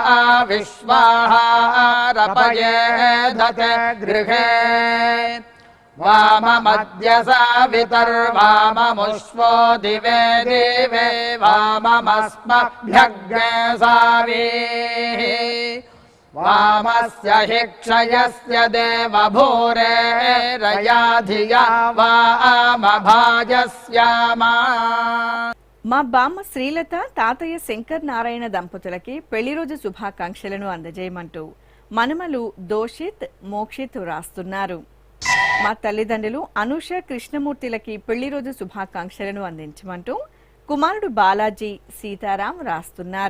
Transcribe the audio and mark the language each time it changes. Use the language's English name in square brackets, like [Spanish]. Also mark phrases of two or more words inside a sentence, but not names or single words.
[Sanskrit] विश्वाहारपयेधते गृहे वाममद्य सावितर्वाममुष्वो दिवे दिवे वाममस्मभ्यग्ने सावीः वामस्य हि क्षयस्य देवभूरे रया धिया वामभाजस्यामा. [Telugu] మా బామ్మ శ్రీలత తాతయ్య శంకర్ నారాయణ దంపతులకి పెళ్లి రోజు శుభాకాంక్షలను అందజేయమంటూ మనుమలు దోషిత్ మోక్షిత్ రాస్తున్నారు. మా తల్లిదండ్రులు అనూష కృష్ణమూర్తిలకి పెళ్లి రోజు శుభాకాంక్షలను అందించమంటూ కుమారుడు బాలాజీ సీతారాం రాస్తున్నారు.